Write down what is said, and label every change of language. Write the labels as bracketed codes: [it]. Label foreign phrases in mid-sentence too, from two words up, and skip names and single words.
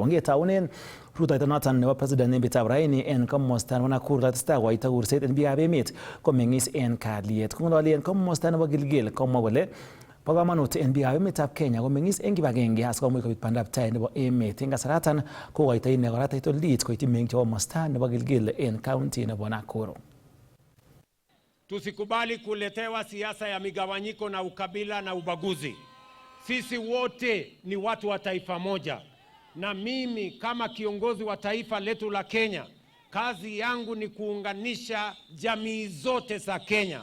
[kln] Ngetaunen rutoito noton nebo president eng betutab raini en komosta nebo Nakuru testai koito kurset en biikab emet komeng'is en kalyet. Kong'ololi en komosta nebo Gilgil komwa kole bo komonut en biikab emetab Kenya komeng'is en kibagenge asikomuch kobit bandaptai nebo emet. En kasaratan kokoito ine kora [en] title deed [kln] koityi meng'ik chebo komosta nebo Gilgil en county nebo Nakuru. [sw] Tusikubali kuletewa siasa ya migawanyiko na ukabila na ubaguzi. Sisi wote ni watu wa taifa moja. Na mimi kama kiongozi wa taifa letu la Kenya, kazi yangu ni kuunganisha jamii zote za Kenya.